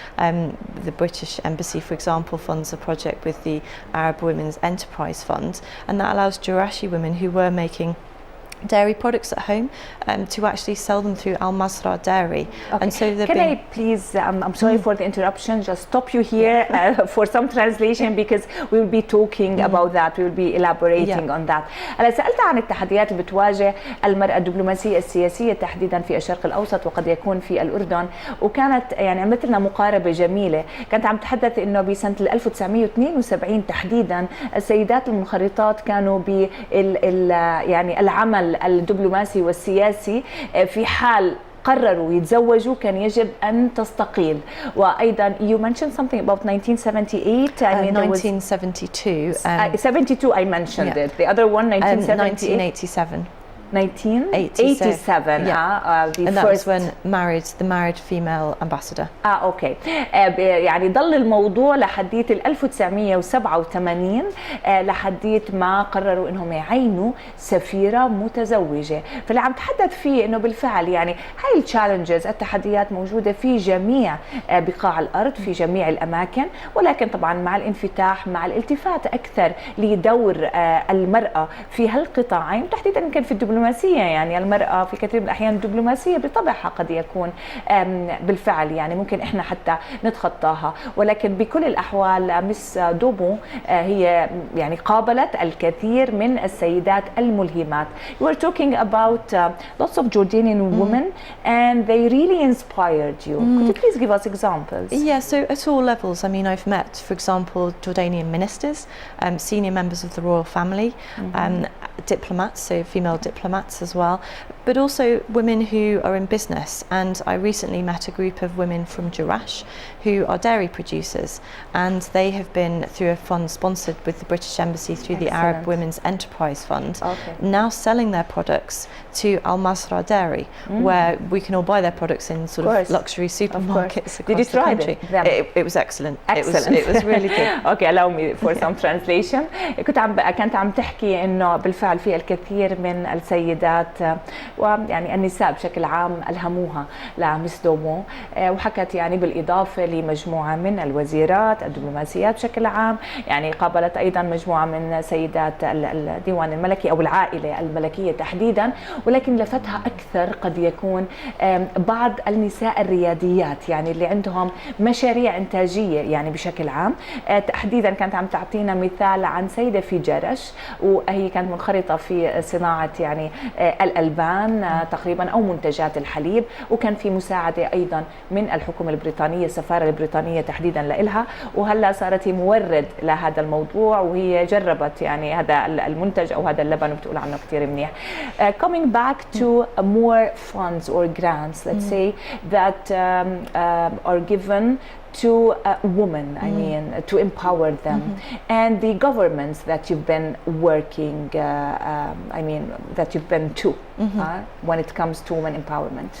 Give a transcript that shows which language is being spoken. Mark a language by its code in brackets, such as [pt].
[en] The British Embassy, for example, funds a project with the Arab Women's Enterprise Fund, and that allows Jurashi women who were making dairy products at home to actually sell them through Al Masra Dairy. And so can I please, I'm sorry for the interruption, just stop you here for some translation, because we will be talking about that, we will be elaborating on that. [ar] أنا سألت عن التحديات اللي بتواجه المرأة الدبلوماسية السياسية تحديدا في الشرق الأوسط وقد يكون في الأردن، وكانت يعني عملت لنا مقاربة جميلة. كانت عم تحدث إنه بسنة 1972 تحديدا السيدات المنخرطات كانوا يعني العمل الدبلوماسي والسياسي في حال قرروا يتزوجوا كان يجب أن تستقيل. وأيضا [en] you mentioned something about 1978. I mean 1972. 72 I mentioned it. The other one 1987. 1987. And that was when the married female ambassador. Okay. [ar] يعني ضل الموضوع لحديت 1987 لحديت ما قرروا انهم يعينوا سفيرة متزوجة. فاللي عم تحدث فيه انه بالفعل يعني هاي التشالنجز، التحديات موجودة في جميع بقاع الارض في جميع الاماكن، ولكن طبعا مع الانفتاح مع الالتفات اكثر لدور المرأة في هالقطاعين، تحديدا يمكن في الدبلوماسية. يعني المرأة في كثير من الأحيان الدبلوماسية بطبعها قد يكون بالفعل يعني ممكن إحنا حتى نتخطاها، ولكن بكل الأحوال مس دوبو هي يعني قابلت الكثير من السيدات الملهمات. [en] You were talking about lots of Jordanian women and they really inspired you. Could you please give us examples? Yeah, so at all levels. I mean, I've met, for example, Jordanian ministers, senior members of the royal family, diplomats, so female diplomats as well, but also women who are in business. And I recently met a group of women from Jurash who are dairy producers, and they have been through a fund sponsored with the British Embassy through the Arab Women's Enterprise Fund, now selling their products to Al Masra Dairy, where we can all buy their products in sort of luxury supermarkets across the country. It was excellent. It was really good. Okay, allow me for some translation. [ar] كانت عم تحكي إنه بالفعل في الكثير من السيدات ويعني النساء بشكل عام ألهموها لمس دومو، وحكت يعني بالإضافة لمجموعة من الوزيرات الدبلوماسيات بشكل عام، يعني قابلت أيضا مجموعة من سيدات الديوان الملكي أو العائلة الملكية تحديدا، ولكن لفتها أكثر قد يكون بعض النساء الرياديات، يعني اللي عندهم مشاريع إنتاجية يعني بشكل عام. تحديدا كانت عم تعطينا مثال عن سيدة في جرش، وهي كانت منخرطة في صناعة يعني الألبان تقريبا أو منتجات الحليب، وكان في مساعدة أيضا من الحكومة البريطانية، السفارة البريطانية تحديدا لإلها، وهلا صارت هي مورد لهذا الموضوع، وهي جربت يعني هذا المنتج أو هذا اللبن وبتقول عنه كثير منيح. [en] Coming back to more funds or grants, let's say that are given to women, I mean, to empower them, and the governments that you've been working, I mean, that you've been to when it comes to women empowerment.